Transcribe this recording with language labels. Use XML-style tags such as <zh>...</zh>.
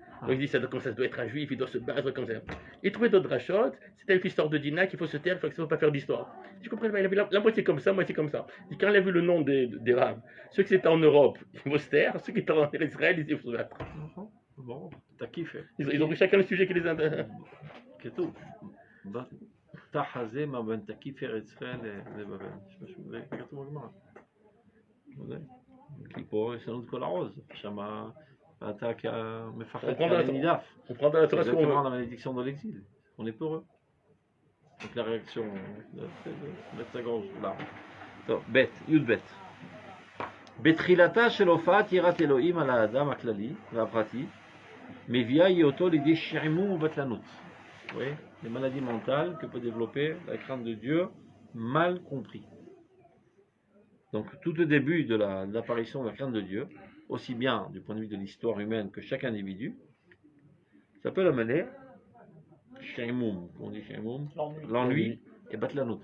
<fr>Donc il dit, comme ça doit être un juif, il doit se battre comme ça. Il trouvait d'autres rachot, c'était l'histoire de Dina qu'il faut se taire, il ne faut pas faire d'histoire. Je comprends pas, il avait la moitié comme ça, moitié comme ça. Et quand il a vu le nom des rabbins, ceux qui étaient en Europe, il faut se taire, ceux qui étaient en Israël, il faut se battre. Bon, t'as kiffé. Ils ont pris chacun le sujet qui les intéresse.</fr> <he>כתוב, בתח הזה מה בין תקיף ארץ ישראל לבבל. זה כתוב בגמרא. כי פה יש לנו את כל העוז, שם אתה מפחד נידף.</he> <fr>On prend dans la Torah C'est ce qu'on exactement veut. la malédiction de l'exil. On est peureux. Donc la réaction de mettre sa gorge là.</fr> <he>טוב, ב' י"ב בתחילתה של הופעת יראת אלוהים על האדם הכללי והפרטי מביאה היותו לידי שעמום ובטלנות.</he> <fr>Oui, les maladies mentales que peut développer la crainte de Dieu mal compris. Donc tout au début de l'apparition de la crainte de Dieu, aussi bien du point de vue de l'histoire humaine que chaque individu, ça peut l'amener shaimoum, on dit shaimoum, l'ennui et batlanout.</fr>